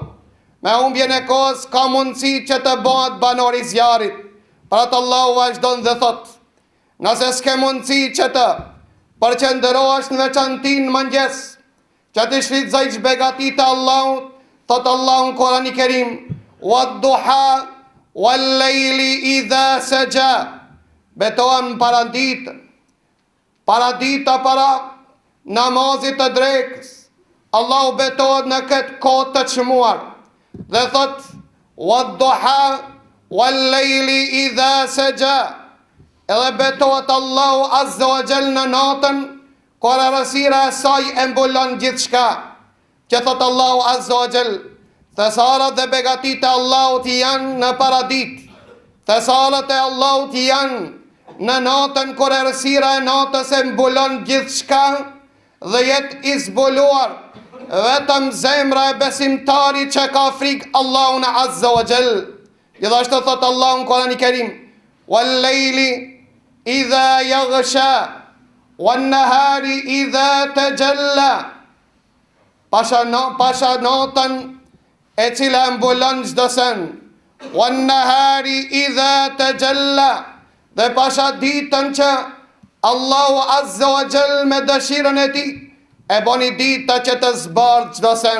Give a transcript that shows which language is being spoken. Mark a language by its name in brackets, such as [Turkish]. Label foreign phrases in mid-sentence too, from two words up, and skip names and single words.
[Albanian] Me humbjen e kohës ka mundësi që të bëhet banor i zjarrit. Pra të Allahu vazhdon dhe thot: nëse s'ke mundësi që të përqendrohesh në veçanti në mëngjes, që të shfrytëzosh begatit e Allahut, thot Allahu në Kur'anin e Kerim: [Arabic] "والضحى والليل إذا سجى." [Albanian] Betohen paradita para namazit të drekës. Allahu betohet në këtë kohë të çmuar dhe thot: [Arabic] "والضحى والليل إذا سجى." [Albanian] Edhe betohet Allahu [Arabic] عز وجل [Albanian] në natën, kur errësira e saj e mbulon gjithçka. Që thot Allahu [Arabic] عز وجل: [Albanian] "Thesarat dhe begatit e Allahut janë në paradit. Thesarat e Allahut janë në natën kur errësira e natës e mbulon gjithçka dhe jetë i zbuluar vetëm zemra e besimtarit që ka frikë Allahun [Arabic] عز وجل." [Albanian] Gjithashtu thot Allahu në Kur'anin e Kerim: [Arabic] "والليل إذا يغشى والنهار إذا تجلى." [Albanian] Pasha natën e cila mbulon çdo sen. [Arabic] "والنهار إذا تجلى." [Albanian] Dhe pasha ditën që Allahu [Arabic] عز وجل [Albanian] me dëshirën e tij e boni dita që të zbardh çdo sen.